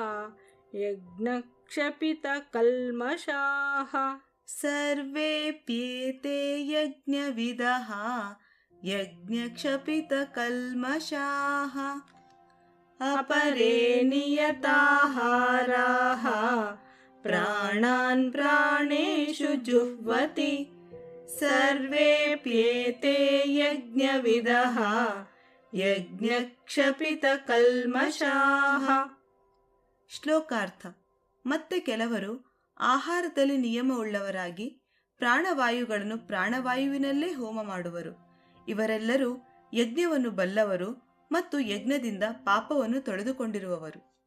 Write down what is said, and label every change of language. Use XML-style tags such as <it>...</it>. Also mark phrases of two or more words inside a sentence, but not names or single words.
<sa>यज्ञक्षपितकल्मषाः अपरे नियताहाराः प्राणान् प्राणेषु जुह्वति सर्वेऽप्येते यज्ञविदः ಯಜ್ಞಕ್ಷಪಿತಕಲ್ಮಷಾಃ.</sa> <kn>ಶ್ಲೋಕಾರ್ಥ. ಮತ್ತೆ ಕೆಲವರು ಆಹಾರದಲ್ಲಿ ನಿಯಮವುಳ್ಳವರಾಗಿ ಪ್ರಾಣವಾಯುಗಳನ್ನು ಪ್ರಾಣವಾಯುವಿನಲ್ಲೇ ಹೋಮ ಮಾಡುವರು. ಇವರೆಲ್ಲರೂ ಯಜ್ಞವನ್ನು ಬಲ್ಲವರು ಮತ್ತು ಯಜ್ಞದಿಂದ ಪಾಪವನ್ನು ತೊಳೆದುಕೊಂಡಿರುವವರು.</kn>